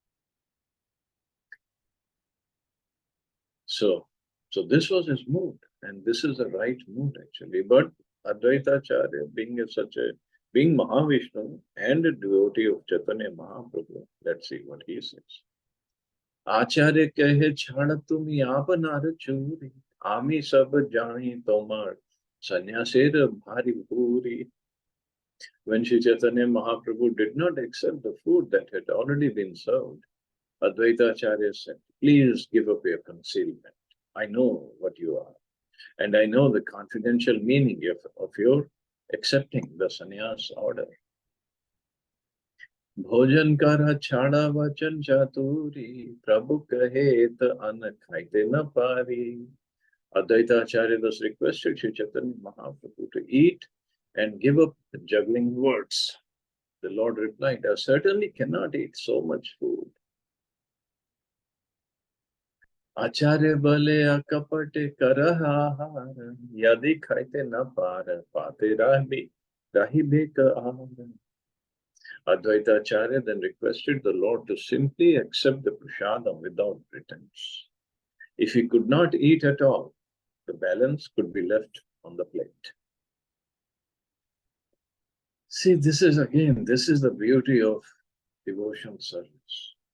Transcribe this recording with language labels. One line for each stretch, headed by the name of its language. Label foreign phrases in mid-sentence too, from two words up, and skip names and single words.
English: So this was his mood, and this is the right mood actually. But Advaita Acharya, being Mahavishnu and a devotee of Chaitanya Mahaprabhu, let's see what he says.
Bangla: আচার্য কহে ছাড় তুমি আপনার চুরি আমি সব জানি তোমার সন্ন্যাসের ভারি ভুরি.
English: When Sri Chaitanya Mahaprabhu did not accept the food that had already been served, Advaita Acharya said, please give up your concealment. I know what you are, and I know the confidential meaning of your accepting the sannyas order.
Bangla: ভোজন কর ছাড় বচন চাতুরী প্রভু কহে ত অন্ন খাইতে না পারি.
English: Advaita Acharya thus requested Sri Chaitanya Mahaprabhu to eat and give up the juggling words. The Lord replied, I certainly cannot eat so much food.
Bangla: আচার্য বলে অকপটে কর আহার যদি খাইতে না পার পাতে রহি বাকি আহার.
English: Advaita Acharya then requested the Lord to simply accept the prasadam without pretense. If he could not eat at all, the balance could be left on the plate. See, this is the beauty of devotional service.